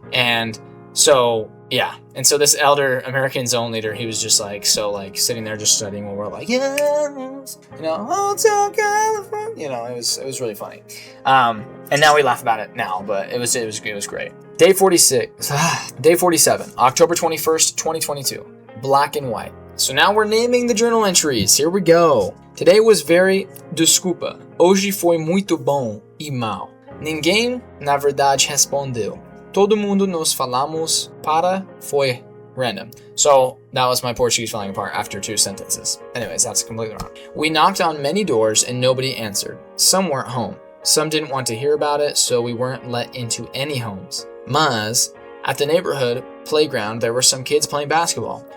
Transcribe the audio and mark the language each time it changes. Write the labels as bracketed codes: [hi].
[en] And so, yeah. And so this elder American zone leader, he was just like, so like sitting there just studying while we're like, yeah, you know, Hotel California, you know, it was really funny. And now we laugh about it now, but it was great. Day 47, October 21st, 2022, black and white. So now we're naming the journal entries. Here we go. Today was very desculpa. [pt] Hoje foi muito bom e mal. Ninguém, na verdade, respondeu. Todo mundo nos falamos para foi random. [en] So that was my Portuguese falling apart after 2 sentences. Anyways, that's completely wrong. We knocked on many doors and nobody answered. Some weren't home. Some didn't want to hear about it, so we weren't let into any homes. Mas, at the neighborhood playground, there were some kids playing basketball.